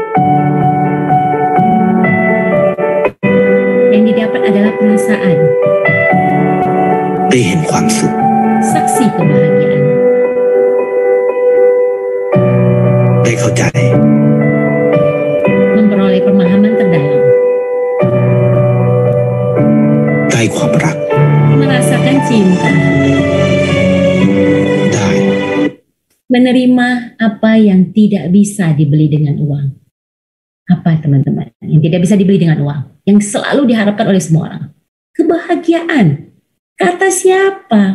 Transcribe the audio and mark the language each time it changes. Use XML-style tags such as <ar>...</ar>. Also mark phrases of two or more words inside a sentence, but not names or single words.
<id>Yang didapat adalah perasaan,</id> <th>ได้เห็นความสุข</th> <id>saksi kebahagiaan,</id> <th>ได้เข้าใจ</th> <id>memperoleh pemahaman terdalam,</id> <th>ได้ความรัก</th> <id>merasakan cinta,</id> <th>ได้</th> <id>menerima apa yang tidak bisa dibeli dengan uang. Apa teman-teman? Yang tidak bisa dibeli dengan uang, yang selalu diharapkan oleh semua orang. Kebahagiaan. Kata siapa?</id>